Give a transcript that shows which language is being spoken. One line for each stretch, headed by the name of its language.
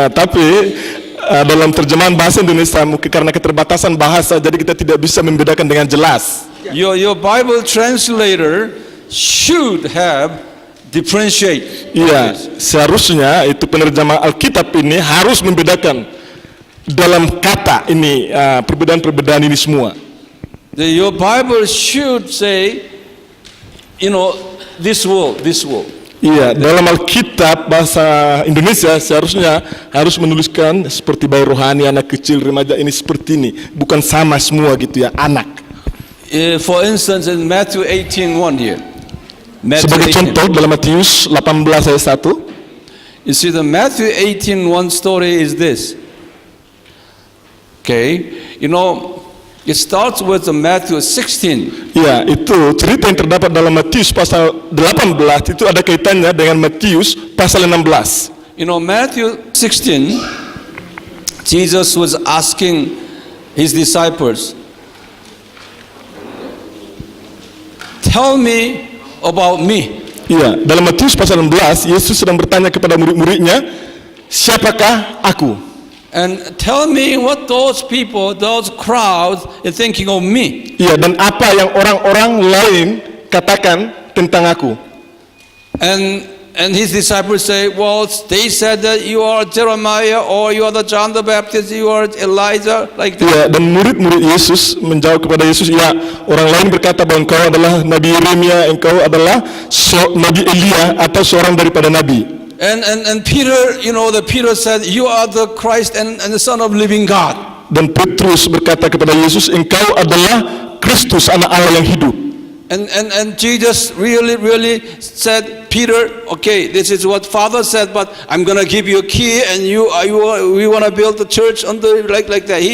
Indonesian: Nah, tapi dalam terjemahan bahasa Indonesia mungkin karena keterbatasan bahasa jadi kita tidak bisa membedakan dengan jelas.
English: Your Bible translator should have differentiate.
Indonesian: Iya, seharusnya itu penerjemah Alkitab ini harus membedakan dalam kata ini perbedaan-perbedaan ini semua.
English: Your Bible should say, this world.
Indonesian: Iya, dalam Alkitab bahasa Indonesia seharusnya harus menuliskan seperti bayi rohani, anak kecil, remaja ini seperti ini, bukan sama semua gitu ya, anak.
English: For instance, in Matthew 18:1 here.
Indonesian: Sebagai contoh dalam Matius 18 ayat 1.
English: You see, the Matthew 18:1 story is this. Okay, it starts with the Matthew 16.
Indonesian: Ya, itu cerita yang terdapat dalam Matius pasal 18 itu ada kaitannya dengan Matius pasal 16.
English: Matthew 16, Jesus was asking his disciples, tell me about me.
Indonesian: Iya, dalam Matius pasal 16 Yesus sedang bertanya kepada murid-muridnya, siapakah aku?
English: And tell me what those crowds are thinking of me. Iya, dan apa yang orang-orang lain katakan tentang aku? And And his disciples say, well, they said that you are Jeremiah or you are the John the Baptist, you are Elijah, like that.
Indonesian: Ya, dan murid-murid Yesus menjawab kepada Yesus, ya, orang lain berkata bahwa engkau adalah Nabi Yeremia, engkau adalah Nabi Elia atau seorang daripada nabi.
English: And Peter, Peter said, you are the Christ and the Son of living God.
Indonesian: Dan Petrus berkata kepada Yesus, engkau adalah Kristus, anak Allah yang hidup.
English: And Jesus really said, Peter, okay, this is what Father said, but I'm gonna give you a key, and we wanna build the church on the like that.